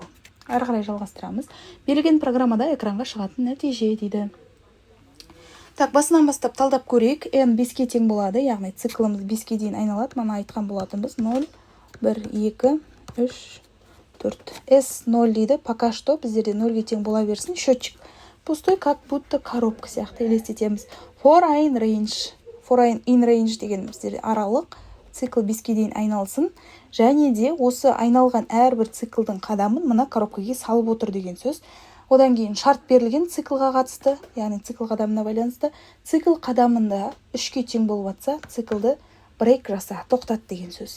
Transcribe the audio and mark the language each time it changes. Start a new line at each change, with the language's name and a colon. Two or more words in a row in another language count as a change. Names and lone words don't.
Kazakh: Әрі қарай жалғастырамыз. Берілген программада экранға шығатын нәтиже дейді. Так, басынан бастап талдап көрейік. N 5-ке тең болады, яғни циклымыз 5-ке дейін айналады. Мана айтқан болатынбыз 0, 1, 2, 3, 4. S 0 дейді.
Russian: Пока что
Kazakh: біздерде 0-ге тең бола берсін.
Russian: Счетчик пустой, как будто коробка
Kazakh: сияқты елестетеміз.
English: For in range
Kazakh: деген біздерде аралық. Цикл 5-ке дейін айналсын. Және де осы айналған әрбір циклдың қадамын мына коробкаға салып отыр деген сөз. Одан кейін шарт берілген циклға қатысты, яғни цикл қадамына байланысты. Цикл қадамында 3-ке тең болып атса, циклды брейк жаса, тоқтат деген сөз.